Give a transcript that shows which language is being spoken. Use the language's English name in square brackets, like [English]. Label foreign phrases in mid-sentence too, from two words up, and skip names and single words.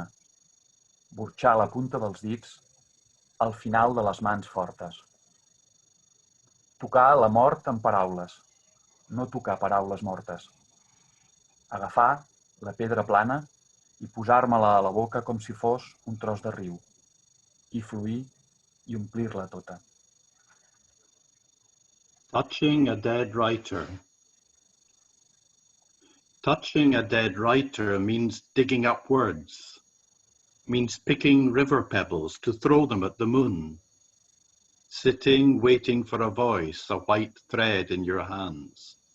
[Catalan] Burxar la punta dels dits al final de les mans fortes. Tocar la mort amb paraules, no tocar paraules mortes. Agafar la pedra plana i posar-me-la a la boca com si fos un tros de riu, i fluir i omplir-la tota. [English] Touching a dead writer. Touching a dead writer means digging up words, means picking river pebbles to throw them at the moon, sitting waiting for a voice, a white thread in your hands.